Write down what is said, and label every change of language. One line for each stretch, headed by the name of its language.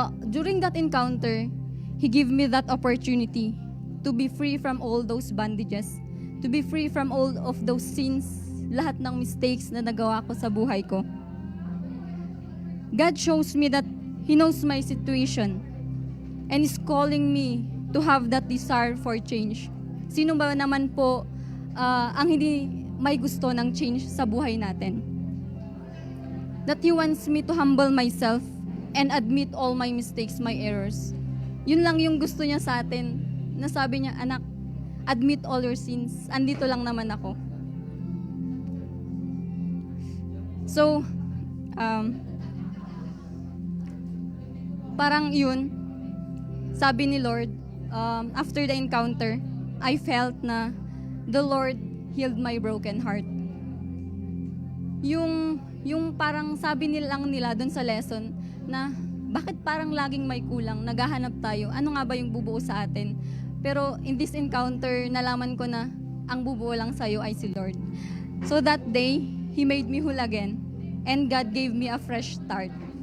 English: During that encounter, He gave me that opportunity to be free from all those bandages, to be free from all of those sins,
Filipino: lahat ng mistakes na nagawa ko sa buhay ko.
English: God shows me that He knows my situation and is calling me to have that desire for change.
Filipino: Sino ba naman po ang hindi may gusto ng change sa buhay natin?
English: That He wants me to humble myself and admit all my mistakes, my errors.
Filipino: Yun lang yung gusto niya sa atin. Na sabi niya, anak,
English: admit all your sins.
Filipino: Andito lang naman ako.
English: So,
Filipino: parang yun, sabi ni Lord,
English: after the encounter, I felt na the Lord healed my broken heart.
Filipino: Yung parang sabi nila dun sa lesson na bakit parang laging may kulang, naghahanap tayo, ano nga ba yung bubuo sa atin? Pero
English: in this encounter,
Filipino: nalaman ko na ang bubuo lang sa'yo ay si Lord.
English: So that day, He made me whole again and God gave me a fresh start.